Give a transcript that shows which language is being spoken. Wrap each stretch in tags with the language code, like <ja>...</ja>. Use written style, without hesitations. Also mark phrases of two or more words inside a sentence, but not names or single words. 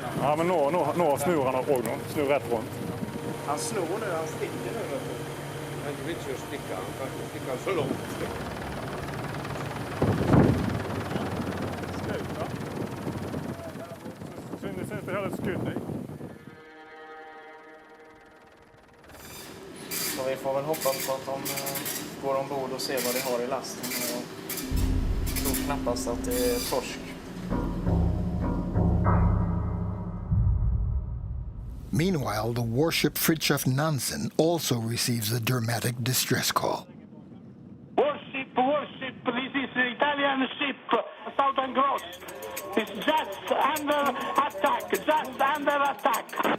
<no>Ja, men nå snur han også nå. Snur rett rundt.</no> <sv>Han snor nu, han sticker nu.</sv> <no>Han er ikke å stikke, han kan ikke stikke så langt. Skaut, da. Synes det her er et skudd, jeg.</no> <sv>Så vi får väl hoppas på att de går ombord och ser vad de har i lasten. Jag tror knappast att det är torsk.</sv> <en>Meanwhile, the warship Fridtjof Nansen also receives a dramatic distress call. Warship, this is the Italian ship, Southern Cross. It's just under attack.</en>